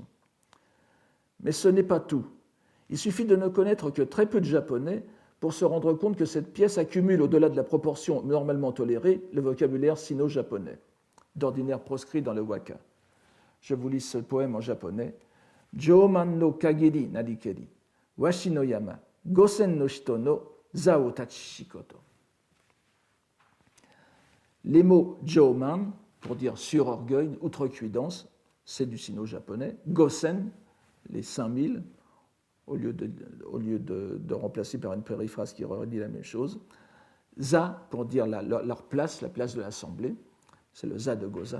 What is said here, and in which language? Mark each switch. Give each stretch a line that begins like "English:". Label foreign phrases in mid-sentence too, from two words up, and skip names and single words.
French: Mais ce n'est pas tout. Il suffit de ne connaître que très peu de japonais pour se rendre compte que cette pièce accumule au-delà de la proportion normalement tolérée le vocabulaire sino-japonais, d'ordinaire proscrit dans le waka. Je vous lis ce poème en japonais. «
Japanese: 上慢のかぎりなりけり、鷲の山、五千のしとの座を立ちしこと.
French: » Les mots « joman » pour dire sur-orgueil, outrecuidance, c'est du sino-japonais. « Gosen » les 5000, au lieu de remplacer par une périphrase qui redit la même chose. Za, pour dire leur place, la place de l'Assemblée, c'est le za de Goza.